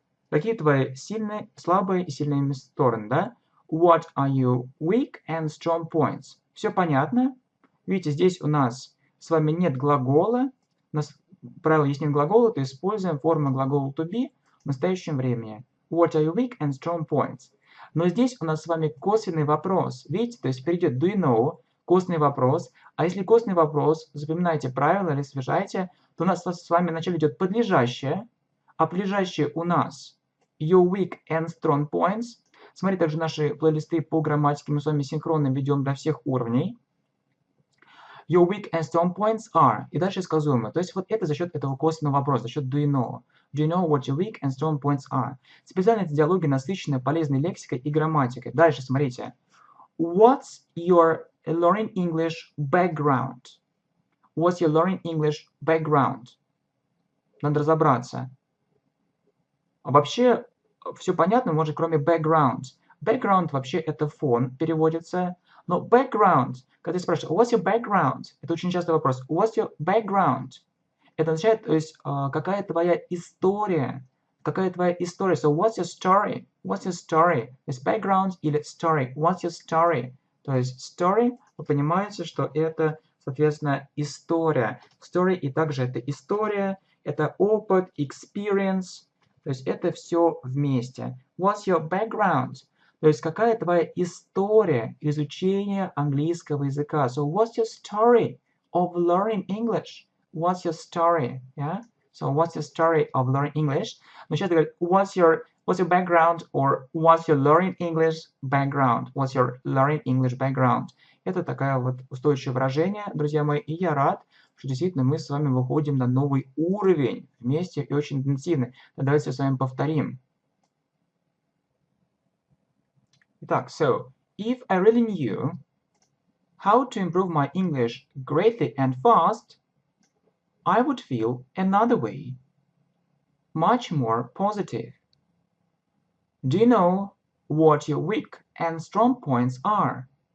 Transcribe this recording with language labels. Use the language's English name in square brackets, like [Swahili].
[Russian] Какие твои сильные, слабые и сильные стороны, да? [English] What are your weak and strong points? [Russian] Все понятно? Видите, здесь у нас с вами нет глагола. У нас правило, если нет глагола, то используем форму глагола to be в настоящем времени. [English] What are your weak and strong points? [Russian] Но здесь у нас с вами косвенный вопрос. Видите, то есть впереди [English] do you know, [Russian] косвенный вопрос. А если косвенный вопрос, запоминайте правила или освежайте, то у нас с вами вначале идет подлежащее, а подлежащее у нас [English] your weak and strong points. [Russian] Смотри также наши плейлисты по грамматике, мы с вами синхронно ведем до всех уровней. [English] Your weak and strong points are. [Russian] И дальше сказуемо. То есть вот это за счет этого косвенного вопроса, за счет [English] do you know. Do you know what your weak and strong points are? [Russian] Специально эти диалоги насыщены полезной лексикой и грамматикой. Дальше смотрите. [English] What's your learning English background? What's your learning English background? [Russian] Надо разобраться. А вообще, все понятно, может, кроме background. Background вообще это фон, переводится. Но background, когда ты спрашиваешь, [English] what's your background? [Russian] Это очень частый вопрос. [English] What's your background? [Russian] Это означает, то есть, какая твоя история? Какая твоя история? [English] So, what's your story? What's your story? [Russian] То есть, background или story. [English] What's your story? [Russian] То есть, story, вы понимаете, что это, соответственно, история. Story и также это история, это опыт, experience. То есть, это все вместе. [English] What's your background? [Russian] То есть, какая твоя история изучения английского языка? [English] So, what's your story of learning English? What's your story? Yeah? So, what's your story of learning English? [Russian] Но сейчас говорят, [English] what's your background or what's your learning English background? What's your learning English background? [Russian] Это такое вот устойчивое выражение, друзья мои, и я рад, что действительно мы с вами выходим на новый уровень вместе и очень интенсивно. Давайте с вами повторим. Итак, [English] so, if I really knew how to improve my English greatly and fast, I would feel another way, much more positive. Do you know what your weak and strong points are?